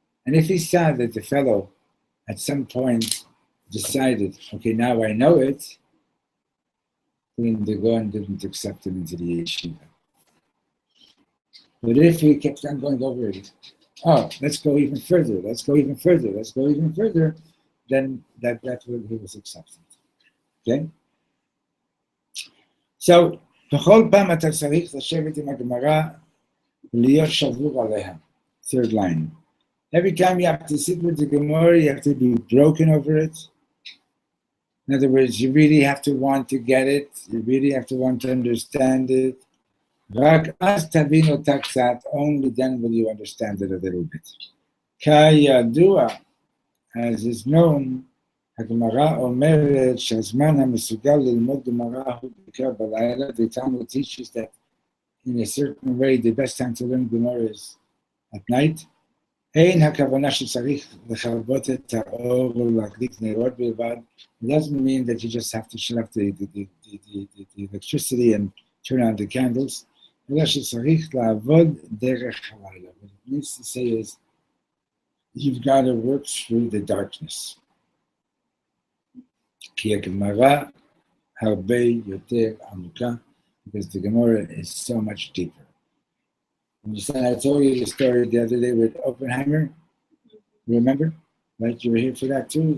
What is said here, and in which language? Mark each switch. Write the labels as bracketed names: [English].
[English] And if he saw that the fellow at some point decided, okay, now I know it, then the Gaon didn't accept him into the yeshiva. But if he kept on going over it, oh, let's go even further, let's go even further, let's go even further, then that's when he was accepted. Okay? [Hebrew] So, בכל פעם אתה צריך לשבת עם הגמרא ולהיות שבור עליה. [English] Third line. Every time you have to sit with the Gemara, you have to be broken over it. In other words, you really have to want to get it. You really have to want to understand it. [Hebrew] רק אז תבין אותה קצת, [English] only then will you understand it a little bit. [Hebrew] כידוע, [English] as is known, [Hebrew] הגמרא אומרת שהזמן המסוגל ללמוד גמרא הוא בעיקר בלילה. [English] The Talmud teaches that in a certain way the best time to learn Gemara is at night. [Hebrew] אין הכוונה שצריך לכבות את האור או להדליק נרות בלבד. [English] It doesn't mean that you just have to shut off the electricity and turn on the candles. [Hebrew] אלא שצריך לעבוד דרך הלילה. [English] What it means to say is, you've got to work through the darkness. [Hebrew] כי הגמרא הרבה יותר עמוקה, [English] because the Gemara is so much deeper. I told you the story the other day with Oppenheimer. Remember? Right? You were here for that too.